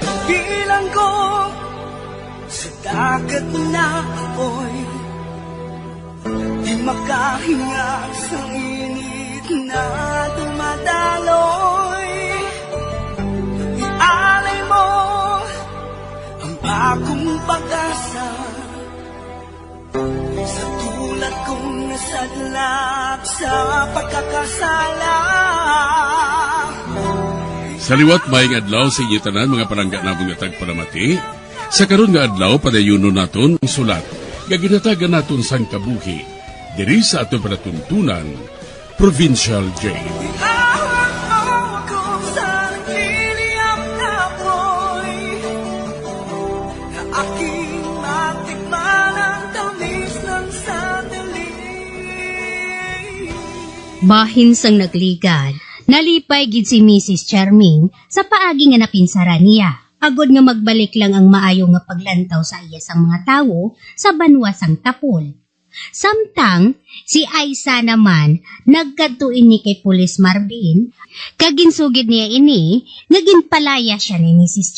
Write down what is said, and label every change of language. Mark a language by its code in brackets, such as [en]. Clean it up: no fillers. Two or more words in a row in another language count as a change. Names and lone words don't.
[tl] bilang ko sa dagat na apoy, di makahinga sa init na dumadaloy. Ialay mo ang bagong pag-asa sa tulad kong nasadlak sa pagkakasala. [hil] Sa liwat maing adlaw sa inyo tanan mga palangga namong nga tagparamati. Sa karon nga adlaw padayuno naton ang sulat nga ginatagan naton sang kabuhi diri sa aton panatuntunan Provincial Jail. [tl] Iawag mo ako sa nagliliyap na apoy, na aking matikman ang tamis ng sandali. [hil] Bahin sang nagligad, nalipay gid si Mrs. Charming sa paagi nga napinsaran niya. Agod nga magbalik lang ang maayo nga paglantaw sa iya sang mga tawo sa banwasang tapol. Samtang, si Aisa naman, nagkatuin ni kay Pulis Marvin, kaginsugid niya ini, naginpalaya siya ni Mrs.